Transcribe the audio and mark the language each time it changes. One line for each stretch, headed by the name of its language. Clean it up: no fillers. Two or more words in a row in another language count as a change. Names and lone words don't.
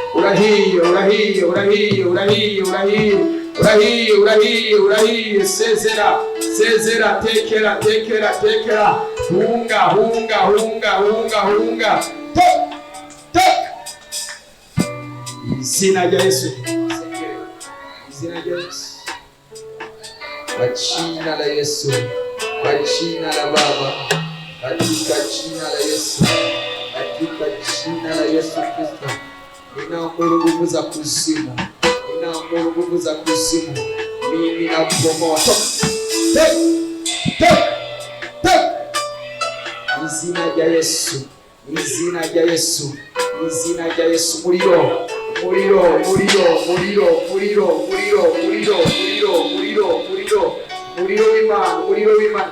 Kinyarwanda: Urahiye, urahiye, urahiye, urahiye, urahiye, urahiye. Sezera, tekera. Hunga. Izina rya Yesu. Izina rya Yesu.
Swahili: Kwa jina la Yesu. Kwa jina la Baba. Katika jina la Yesu. Katika jina la Yesu Kristo. Ninaamuru nguvu za kuzimu. Mimi nakubomoa.
Kinyarwanda: Izina rya Yesu. Muliro. Muliro w'Imana.